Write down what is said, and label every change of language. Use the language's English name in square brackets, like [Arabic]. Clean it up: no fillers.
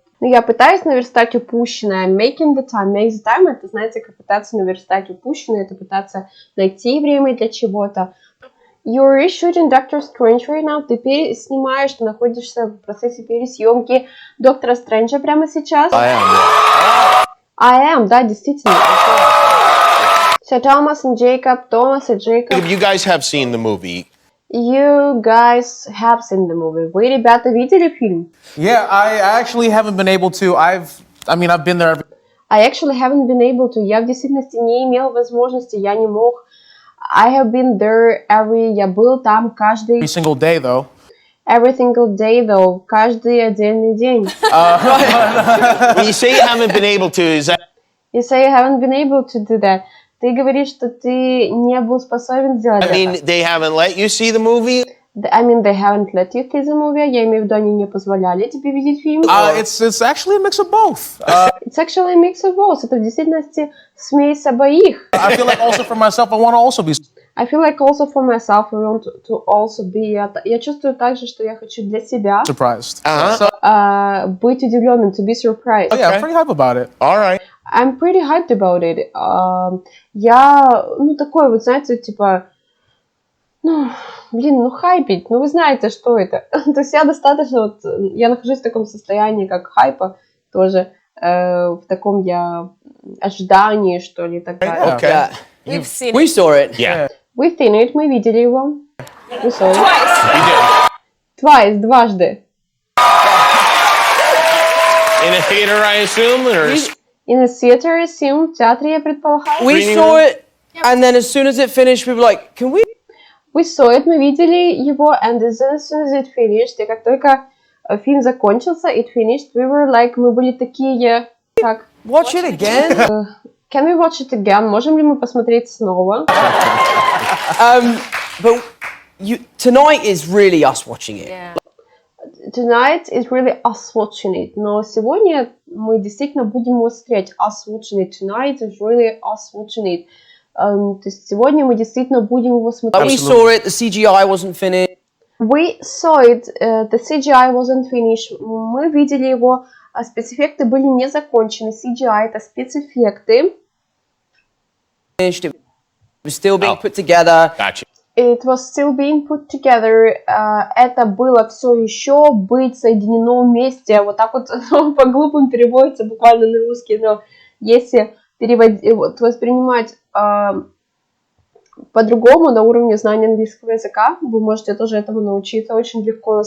[Russian] Я пытаюсь наверстать упущенное. [English] I'm making the time. Make the time. [Russian] Это, знаете, как пытаться наверстать упущенное. Это пытаться найти время для чего-то. [English] You're reshooting Doctor Strange right now. [Russian] Ты снимаешь, ты находишься в процессе пересъемки Доктора Стрэнджа прямо сейчас. [English] I am. Yeah. I am, [Russian] да, действительно. [English] So Thomas and Jacob, Thomas and Jacob. You guys have seen the movie. You guys have seen the movie. Вы, ребята, видели фильм? Yeah, I actually haven't been able to. I've been there I actually haven't been able to. [Russian] Я в действительности не имел возможности, я не мог. [English] I have been there [Russian] я был там каждый... [English] every single day, though. Every single day, though. [Russian] Каждый отдельный день. [English] When you say you haven't been able to, is that... You say you haven't been able to do that. [Russian] Ты говоришь, что ты не был способен сделать это. [English] I mean, they haven't let you see the movie? I mean, they haven't let you see the movie. [Russian] Я имею в виду, они не позволяли тебе видеть фильм. [English] It's actually a mix of both. It's actually a mix of both. [Russian] Это в действительности смесь обоих. [English] I feel like also for myself, I want to also be... I feel like also for myself, I want to also be... [Russian] Я чувствую также, что я хочу для себя [English] surprised. [Russian] быть удивленным, [English] to be surprised. Oh, yeah, I'm pretty hype about it. All right. I'm pretty hyped about it. [Russian] Я, такой вот, знаете, типа... хайпить, вы знаете, что это. То есть я достаточно, я нахожусь в таком состоянии, как хайпа, тоже в таком я ожидании, что ли, так далее. [English] Okay. Yeah. We've seen it. We saw it. Yeah. We've seen it, [Russian] мы видели его. [English] We saw it. Twice. You did. Twice, [Russian] дважды. [English] In a theater, I assume? Or... In a theater, I assume, [Russian] в театре, я предполагаю. [English] We saw it, and then as soon as it finished, we were like, can we? We saw it, [Russian] мы видели его, [English] and as soon as it finished, [Russian] и как только фильм закончился, [English] it finished, we were like, [Russian] мы были такие, так... [English] Watch it again? Can we watch it again? [Russian] Можем ли мы посмотреть снова? [English] But tonight is really us watching it. Yeah. Tonight is really us watching it. [Russian] Но сегодня мы действительно будем его смотреть. [English] Us watching it. Tonight is really us watching it. [Russian] То есть сегодня мы действительно будем его смотреть. [English] We saw it, the CGI wasn't finished. We saw it, the CGI wasn't finished. [Russian] Мы видели его, спецэффекты были не закончены. CGI это спецэффекты. [English] It was still being put together. Gotcha. It was still being put together. [Russian] Это было все еще быть соединено вместе. Вот так вот по-глупому переводится буквально на русский, но если воспринимать по-другому на уровне знания английского языка, вы можете тоже этому научиться очень легко.